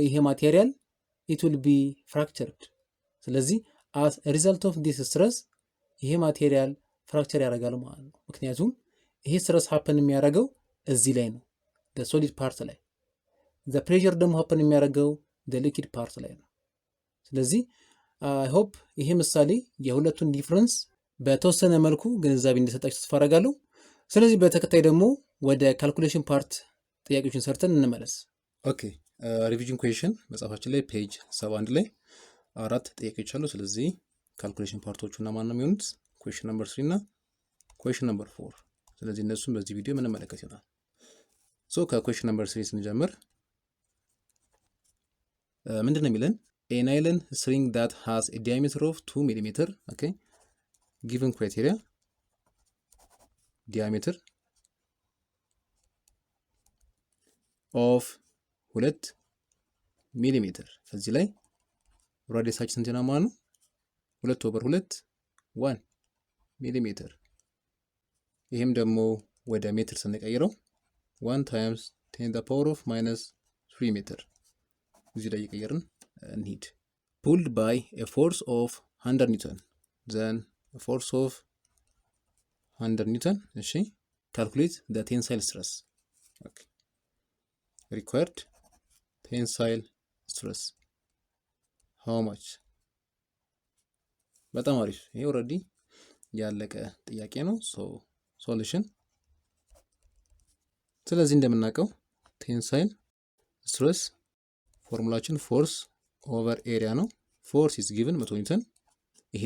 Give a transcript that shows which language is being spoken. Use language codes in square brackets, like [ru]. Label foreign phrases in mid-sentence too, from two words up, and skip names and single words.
[am] ይሄ ማቴሪያል [en] it will be fractured. [am] ስለዚህ [en] as a result of this stress [am] ይሄ ማቴሪያል ፍራክቸር ያደርጋል ማለት ነው። ምክንያቱም ይሄ ስትረስ ሀፕን የሚያደርገው እዚህ ላይ ነው [en] the solid part [am] ላይ፣ [en] the pressure [am] ደግሞ ሀፕን የሚያደርገው [en] the liquid part [am] ላይ ነው። ስለዚህ [en] I hope [am] ይሄ ምሳሌ የሁለቱን ዲፍረንስ በተወሰነ መልኩ ግንዛቤ እንደሰጣችሁ ተስፋ አደርጋለሁ። ስለዚህ በተከታይ ደግሞ ወደ [en] calculation part [am] ጥያቄዎችን ሰርተን እንመለስ። [en] okay revision question [am] መጽሐፋችን ላይ ፔጅ 71 ላይ 4 ጥያቄዎች አሉ። ስለዚህ ካልኩሌሽን ፓርቶቹ እና ማን ነው የሚሆኑት? [en] question number 3 [am] እና ኩዌሽን ነምበር 4። ስለዚህ እነሱን በዚህ ቪዲዮ የምንመለከት ይሆናል። ሶ ከኩዌሽን ነምበር 3 ስንጀምር ምንድን ነው የሚለን? [en] a nylon string that has a diameter of 2 mm, okay, given criteria, diameter of 2 [am] ሚሊሜትር እዚህ ላይ ራዲየሳችን ስንት ነው ማለት ነው? [en] 2/2 [am] 1 ሚሊሜትር። ይሄም ደግሞ ወደ ሜትር ስንቀይረው [en] 1 times 10 the power of minus 3 [am] ሜትር እዚህ ላይ እየቀየርን እንሂድ። [en] pulled by a force of 100 ኒውተን then a force of 100 ኒውተን። እሺ calculate the tensile stress. okay, required tensile stress how much? [am] በጣም አሪፍ። ይሄ ኦልሬዲ ያለቀ ጥያቄ ነው። ሶሉሽን። ስለዚህ እንደምናውቀው [en] tensile stress [am] ፎርሙላችን [en] force over area [am] ነው። [en] force is given 100 newton። [am] ይሄ